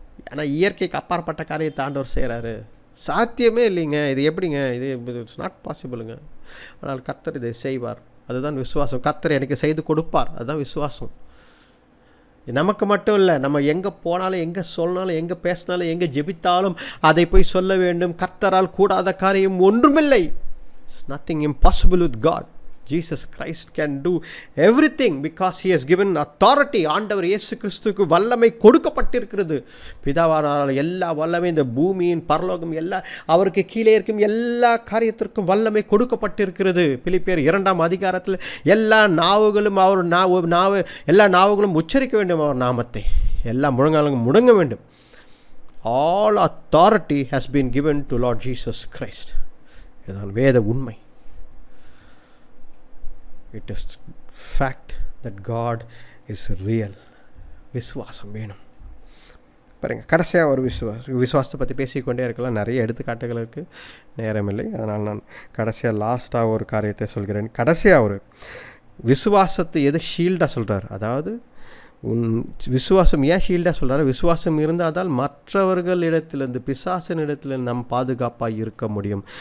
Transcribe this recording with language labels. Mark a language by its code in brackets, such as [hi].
[ta] ஆனால் இயற்கைக்கு அப்பாற்பட்ட காரியத்தை ஆண்டவர் செய்கிறாரு, சாத்தியமே இல்லைங்க, இது எப்படிங்க, இது இட்ஸ் நாட் பாசிபிளுங்க. ஆனால் கர்த்தர் இதை செய்வார், அதுதான் விசுவாசம். கர்த்தர் எனக்கு செய்து கொடுப்பார், அதுதான் விசுவாசம். நமக்கு மட்டும் இல்லை, நம்ம எங்கே போனாலும், எங்கே சொன்னாலும், எங்கே பேசினாலும், எங்கே ஜெபித்தாலும் அதை போய் சொல்ல வேண்டும். கர்த்தரால் கூடாத காரியம் ஒன்றுமில்லை. It's nothing impossible with God. [en] Jesus Christ can do everything because he has given authority. [ta] ஆண்டவர் இயேசு கிறிஸ்துவுக்கு வல்லமை கொடுக்கப்பட்டிருக்கிறது. பிதாவானால் எல்லா வல்லமை, இந்த பூமியின் பரலோகம் எல்லா அவருக்கு கீழே இருக்கும் எல்லா காரியத்திற்கும் வல்லமை கொடுக்கப்பட்டிருக்கிறது. பிலிப்பியர் 2ஆம் அதிகாரத்தில் எல்லா நாவுகளும் அவர் எல்லா நாவுகளும் உச்சரிக்க வேண்டும் அவர் நாமத்தை, எல்லா முழங்காலும் முடங்க வேண்டும். [en] All authority has been given to Lord Jesus Christ. [ta] இதுதான் வேத உண்மை. [en] It is fact that God is real. [ta] விசுவாசம் வேணும். பாருங்கள், கடைசியாக ஒரு விசுவாசத்தை பற்றி பேசிக்கொண்டே இருக்கலாம், நிறைய எடுத்துக்காட்டுகள் இருக்குது, நேரமில்லை, அதனால் நான் கடைசியாக லாஸ்ட்டாக ஒரு காரியத்தை சொல்கிறேன். கடைசியாக ஒரு விசுவாசத்தை எது ஷீல்டாக சொல்கிறார், அதாவது விசுவாசம் ஏன் ஷீல்டாக சொல்கிறாரு, விசுவாசம் இருந்தால் மற்றவர்களிடத்திலிருந்து, பிசாசினிடத்தில் நம் பாதுகாப்பாக இருக்க முடியும்.